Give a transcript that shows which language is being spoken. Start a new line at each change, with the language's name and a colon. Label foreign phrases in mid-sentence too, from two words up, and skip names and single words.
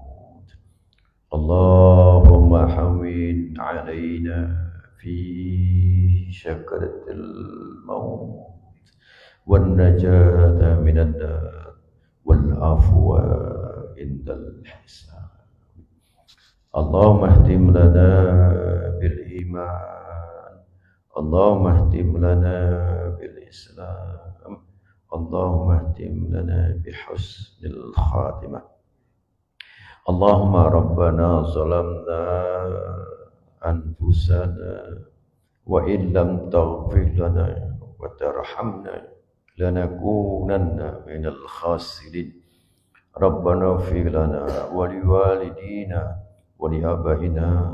Arabic: اللهم هون علينا في سكرات الموت والنجاة من النار والعفو عند الحساب. اللهم اختم لنا بالإيمان، اللهم اختم لنا بالإسلام، اللهم اختم لنا بحسن الخاتمة. اللهم ربنا ظلمنا أنفسنا وإن لم تغفر لنا وترحمنا لنكونن من الخاسرين ربنا اغفر لنا ولوالدينا ولآبائنا